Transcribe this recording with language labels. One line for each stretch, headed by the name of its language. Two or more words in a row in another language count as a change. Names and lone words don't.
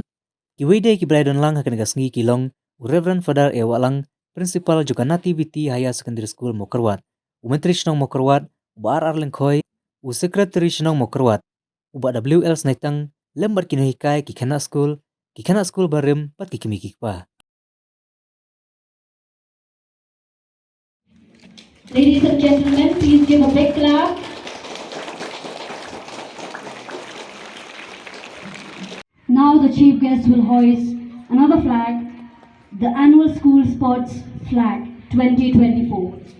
Khasi: Kiwede kibalai don lang hakani kasngi kilong Reverend Father Ewalang, Principal juga Nativity Hssm Mawphor. Menteri Shnong Mawphor, uba RR Lengkhoi, Secretary Shnong Mawphor, uba WL Snaitang, lembar kinahikai Khynnah Skul barim pat kikimikikpa.
English: Ladies and gentlemen, please give a big clap. Now the chief guest will hoist another flag, the annual school sports flag 2024.